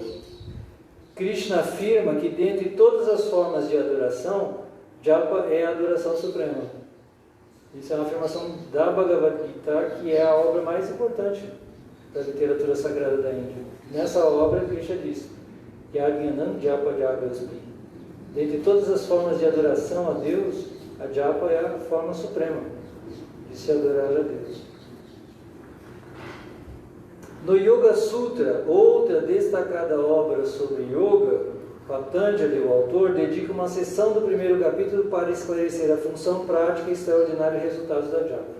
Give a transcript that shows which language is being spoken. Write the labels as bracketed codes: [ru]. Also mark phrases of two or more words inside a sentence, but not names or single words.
[pt] Krishna afirma que dentre todas as formas de adoração, japa é a adoração suprema. Isso é uma afirmação da Bhagavad Gita, que é a obra mais importante da literatura sagrada da Índia. Nessa obra, Krishna diz: [sa] यज्ञानाम् जप जगस्मि. [pt] Dentre todas as formas de adoração a Deus, a japa é a forma suprema de se adorar a Deus. No Yoga Sutra, outra destacada obra sobre yoga, Patanjali, o autor, dedica uma seção do primeiro capítulo para esclarecer a função prática e extraordinários resultados da japa.